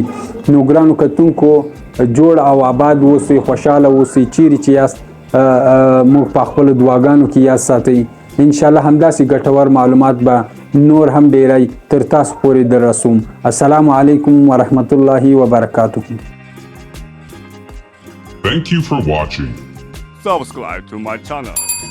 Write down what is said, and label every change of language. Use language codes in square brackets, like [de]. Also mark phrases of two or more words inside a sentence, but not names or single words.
[ps] نو ګرانو کتونکو جوړ او آباد اوسئ، خوشحاله اوسئ، چیرې چې یاست موږ په خپلو دعاګانو کې یاد ساتئ. انشاءالله همداسې ګټور معلومات به نور هم ډیری تر تاسو پورې در رسوم. [ar] السلام علیکم ورحمت الله وبرکاته. [en] Thank you for watching. Subscribe to my channel.